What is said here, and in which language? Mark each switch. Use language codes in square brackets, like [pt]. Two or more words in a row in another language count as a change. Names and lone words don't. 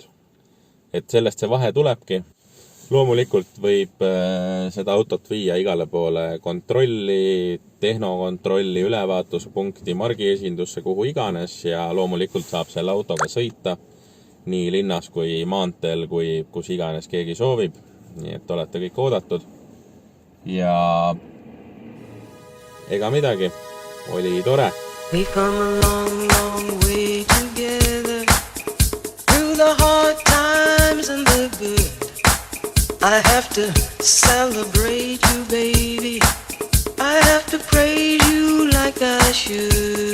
[et] Et sellest see vahe tulebki. Loomulikult võib seda autot viia igale poole kontrolli, tehnokontrolli, ülevaatuspunkti, margiesindusse, kuhu iganes ja loomulikult saab selle autoga sõita nii linnas kui maanteel, kui kus iganes keegi soovib. Nii et olete kõik oodatud. Ja ega midagi, oli tore. [en] We've come a long, long way together through the hard times and the good. I have to celebrate you, baby. I have to praise you like I should.